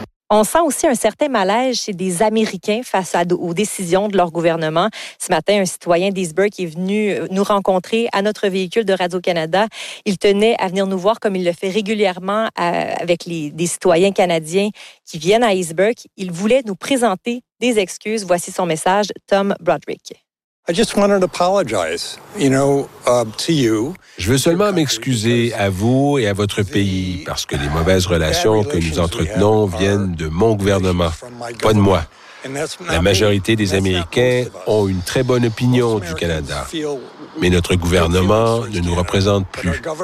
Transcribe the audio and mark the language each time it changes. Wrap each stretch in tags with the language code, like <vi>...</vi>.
<fr>On sent aussi un certain malaise chez des Américains face aux décisions de leur gouvernement. Ce matin, un citoyen d'East Burke est venu nous rencontrer à notre véhicule de Radio-Canada. Il tenait à venir nous voir comme il le fait régulièrement avec des citoyens canadiens qui viennent à East Burke. Il voulait nous présenter des excuses. Voici son message, Tom Broderick.</fr> <en>I just wanted to apologize, you know, to you.</en> <fr>Je veux seulement m'excuser à vous et à votre pays parce que les mauvaises relations que nous entretenons viennent de mon gouvernement, pas de moi. La majorité des Américains ont une très bonne opinion du Canada, mais notre gouvernement ne nous représente plus.</fr>